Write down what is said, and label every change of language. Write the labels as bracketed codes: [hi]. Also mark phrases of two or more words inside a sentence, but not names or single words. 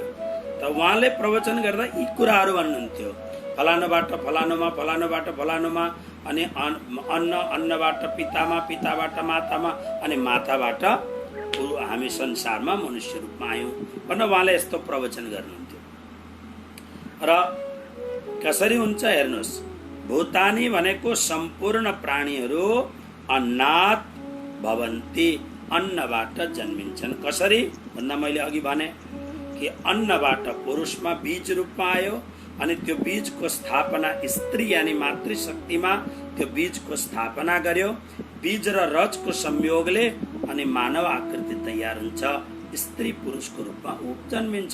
[ne] त उहाँले प्रवचन गर्दा यी कुराहरू भन्नुहुन्थ्यो, फलानुबाट फलानुमा, फलानुबाट फलानुमा, अनि अन्नबाट पितामा, पिताबाट मातामा, अनि माताबाट हामी संसारमा मनुष्य रूपमा आयौँ भनेर उहाँले यस्तो प्रवचन गर्नुहुन्थ्यो। र कसरी हुन्छ हेर्नुहोस्, भूतानि भनेको सम्पूर्ण प्राणीहरू [sa] अन्नात् भवन्ति, [ne] अन्नबाट जन्मिन्छन्। कसरी भन्दा मैले अघि भने कि अन्नबाट पुरुषमा बीज रूपमा आयो अनि त्यो बीजको स्थापना स्त्री यानी मातृशक्तिमा त्यो बीजको स्थापना गर्यो। बीज र रजको संयोगले अनि मानव आकृति तयार हुन्छ, स्त्री पुरुषको रूपमा जन्मिन्छ।